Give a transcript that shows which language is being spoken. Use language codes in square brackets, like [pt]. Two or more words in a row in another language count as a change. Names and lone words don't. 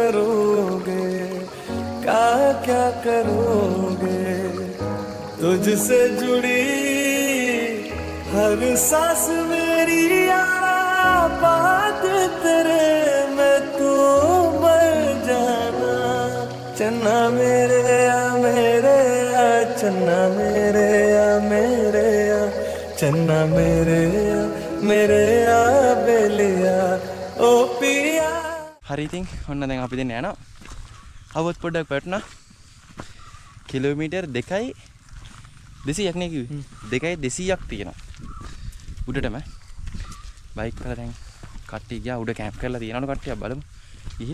[hi] करोगे तुझसे जुड़ी हर सांस मेरी बात तेरे में तू मर जाना चन्ना मेरे चन्ना मेरे बेलिया ओ पिया. [si] හරි ඉතින් ඔන්න දැන් අපි දෙන්න යනවා. අවුත් පොඩ්ඩක් වැටුණා. කිලෝමීටර් 2යි 200ක් නේ කිව්වේ. 2යි 200ක් තියෙනවා. උඩටම බයික් වල දැන් කට්ටිය ගියා උඩ කැම්ප් කරලා තියෙනවනේ කට්ටිය බලමු.